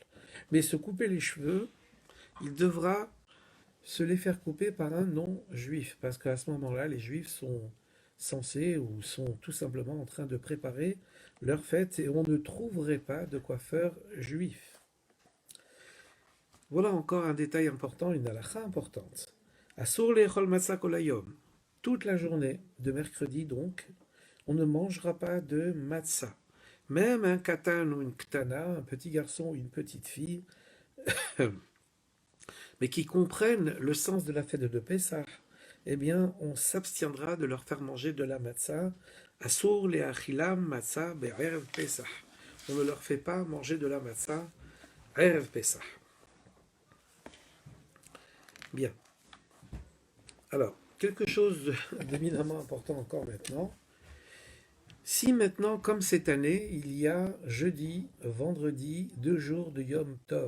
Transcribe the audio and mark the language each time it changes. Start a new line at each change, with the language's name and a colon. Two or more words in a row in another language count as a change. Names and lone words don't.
French: Mais se couper les cheveux, il devra se les faire couper par un non-juif, parce qu'à ce moment-là, les juifs sont censés ou sont tout simplement en train de préparer leur fête et on ne trouverait pas de coiffeur juif. Voilà encore un détail important, une halakha importante.
Hebrew: אסור לאכול מצה כל היום.
French: Toute la journée de mercredi donc, on ne mangera pas de matzah. Même un katan ou une ktana, un petit garçon ou une petite fille, mais qui comprennent le sens de la fête de Pessah, eh bien, on s'abstiendra de leur faire manger de la matzah.
Hebrew: אסור להאכילם מצה בערב פסח.
French: On ne leur fait pas manger de la matzah
Hebrew: ערב פסח.
French: Bien. Alors, quelque chose d'éminemment important encore maintenant. Si maintenant, comme cette année, il y a jeudi, vendredi, 2 jours de
Hebrew: יום טוב.